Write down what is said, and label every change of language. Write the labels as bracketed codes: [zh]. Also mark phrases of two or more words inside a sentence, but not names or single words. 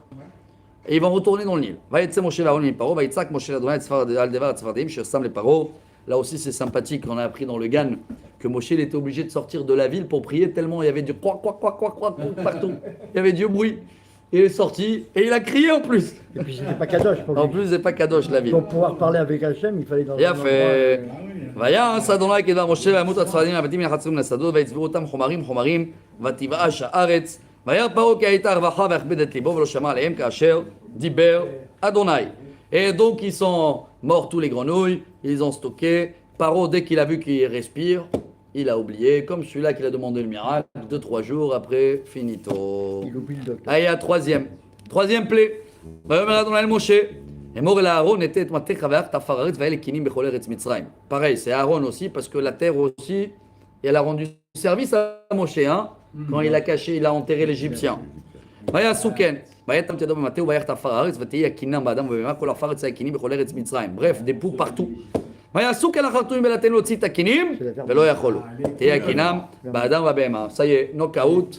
[fr] Et ils vont retourner dans le Nil. Là aussi c'est sympathique, on a appris dans le Gan que Moshe il était obligé de sortir de la ville pour prier tellement il y avait du quoi partout. Il y avait du bruit. Il est sorti et il a crié en plus. Et puis c'était pas Kadosh pour lui. En plus c'est pas Kadosh la ville. Pour pouvoir parler avec Hachem, il fallait dans Il un a fait. endroit, [he] ויעש אדוני כדבר משה וימות הצפרדעים והבתים מן החצרים מן השדות ויצבעו אותם חומרים ותבאש הארץ וירא פרעה כי הייתה רווחה ויכבד את ליבו ולא שמע עליהם כאשר דיבר אדוני. [fr] Et donc ils sont morts tous les grenouilles, ils ont stocké. Paro dès qu'il a vu qu'il respire, il a oublié, comme celui-là qui a demandé le miracle, 2-3 jours après, finito. il oublie le docteur. Allez, à troisième plaie. [he] ויאמר אדוני אל משה אמור אל אהרון נטה את מטך ואך תעפר הארץ ואלה קינים בכל ארץ מצרים. [fr] Pareil, c'est Aaron aussi, parce que la terre aussi, Et elle a rendu service à Moshe, hein, quand il a caché, il a enterré l'Égyptien. Bref, des poux partout. Ça y est, knockout.